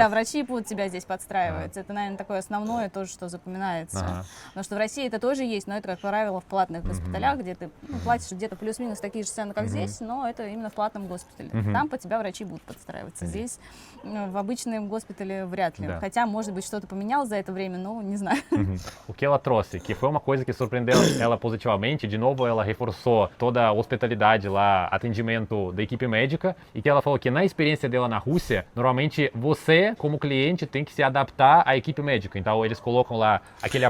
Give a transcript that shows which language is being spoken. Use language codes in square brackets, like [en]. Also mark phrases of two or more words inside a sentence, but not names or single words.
[ru] Да, врачи под тебя здесь подстраиваются. Это, наверное, такое основное тоже, что запоминается. Потому что в России это тоже есть, но это, как правило, в платных госпиталях, где ты платишь где-то плюс-минус такие же цены, как здесь, но это именно в платном госпитале. Там под тебя врачи будут подстраиваться. Здесь в обычном госпитале вряд ли. Да. Хотя, может быть, что-то поменялось за это время, но не знаю. [pt] O que ela trouxe, que foi uma coisa que surpreendeu ela positivamente, de novo ela reforçou toda a hospitalidade lá, atendimento da equipe médica, e que ela falou que na experiência dela na Rússia, normalmente você, como cliente, tem que se adaptar à equipe médica. Então eles colocam lá aquele